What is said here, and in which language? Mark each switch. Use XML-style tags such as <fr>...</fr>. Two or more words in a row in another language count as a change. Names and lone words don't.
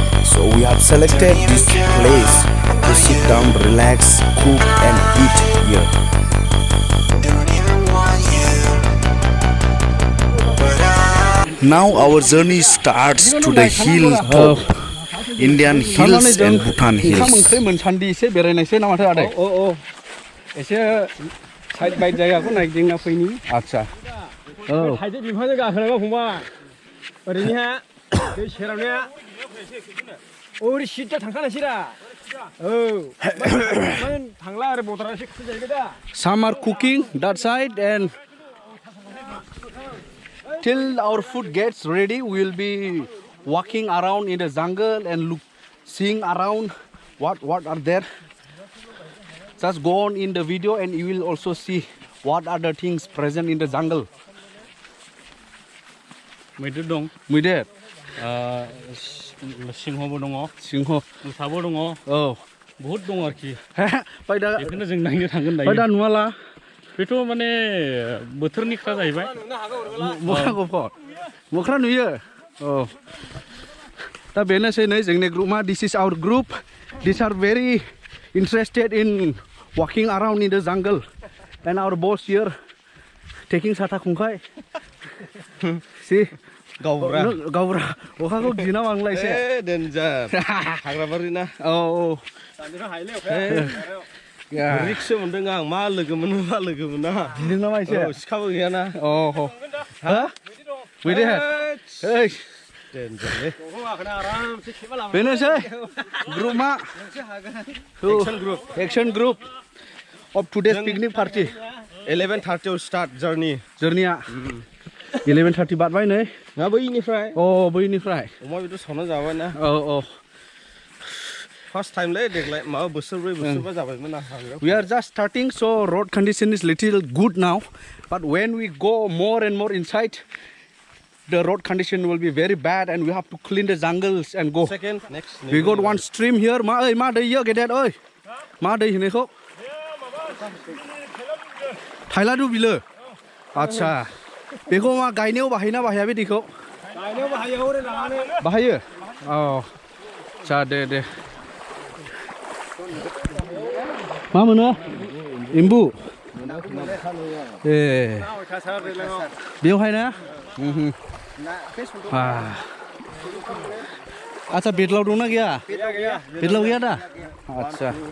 <en>So we have selected this place to sit down, relax, cook and eat here. Now our journey starts to the hilltop, Indian hills and Bhutan hills.</en> <brx>ओरैनिहा दै सेरावनिया ओरै सिदा थांखानायसैरा थांला आरो बर्डारा एसे खाथि जाहैबाय दा.</brx> <en>Some are cooking that side and till our food gets ready we will be walking around in the jungle and seeing around what are there. Just go on in the video and you will also see what are the things present in the jungle.</en> <brx>मैदेर दं मैदेर सिंहबो दङ सिंह मोसाबो दङ औ बहुत दङ आरोखि फाय दा बेखौनो जों नायनो थांगोन दायो फाय दा नुवाला बेथ' माने बोथोरनि खोथा जाहैबाय मोख्रा नुयो औ दा बेनोसै नै जोंनि ग्रुपआ</brx> <en>this is our group. These are very interested in walking around in the jungle and our boss here</en> <brx>taking साथा खुंखाय See, गावब्रा अखाखौ गिना बांला एसे डेन्जार हाग्राबारि ना औ दानिफ्रा हायले अखाया रिक्स मोनदों आं मा लोगो मोनो मा लोगो मोना गिदों नामा एसे सिखाबो गैयाना अ हो मैदेर ओइ डेन्जारलै दंफां गाखोना आरामसे खेबा लामा बेनोसै ग्रुपआ</brx> <en>action group of today's picnic party 11:30 start journey-</en> <brx>आ 11:30 बारबाय नै ना बैनिफ्राय बैनिफ्राय अमा बेदर सावना जाबाय ना औ फर्स्ट टाइम लै देग्लाय माबा बोसोरब्रै बोसोरबा जाबायमोन आं</brx> <en>we are just starting so road condition is little good now but when we go more and more inside the road condition will be very bad and we have to clean the jungles and go we got one stream here</en> <brx>ma दै यो गेदेर ओइ मा दै होनैखौ थाइलादु बिलो आदसा बेखौ मा गायनायाव बाहायोना बाहाया बे दैखौ गायनायाव बाहायो हरै लानानै बाहायो औ आदसा दे मा मोनो एम्बु ए बेवहाय ना आदसा बेदलाव दंना गैया बेदलाव गैया दा आदसा</brx>